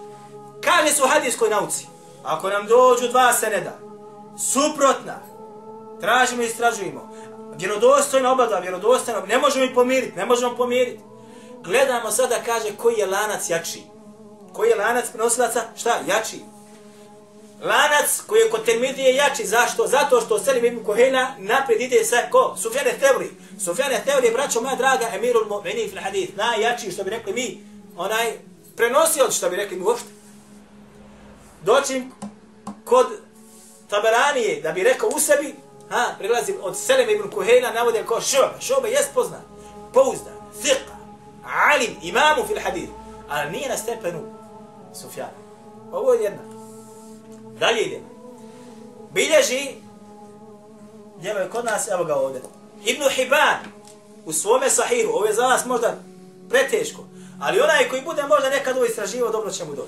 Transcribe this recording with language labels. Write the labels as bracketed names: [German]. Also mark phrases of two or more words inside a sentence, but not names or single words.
[Bosnian] Kaže su u hadijskoj nauci, ako nam dođu 2 seneda, suprotna, tražimo i istražujemo, vjerodostojno obadva, vjerodostojno, ne možemo ih pomiriti, Gledamo sada, kaže, koji je lanac jači. Koji je lanac prenosilaca, šta, jači. Lanac koji je kod Tirmidije jači, zašto? Zato što Selim ibn Kuhejla naprijed ide sa ko? Sufjan el-Thevri. Sufjan el-Thevri je, braćo moja draga, [Arabic] أمير المؤمنين في الحديث, [Bosnian] najjači, što bi rekli mi, onaj prenosio, što bi rekli mi uopšte. Doći kod Taberanije, da bi rekao u sebi, prilazi od Seleme ibn Kuhejla, navode kao Šu'be. Šu'be jest poznat, pouzdan, [Arabic] ثقة، عالم، إمام في الحديث, [Bosnian] ali nije na stepenu Sufjana. Ovo je jedna. Dalje idemo. Bilježi, gdje je kod nas, evo ga ovdje, Ibn Hibban u svome sahihu, ovo je za nas možda preteško, ali onaj koji bude možda nekad ovo istraživao, dobro će mu doći.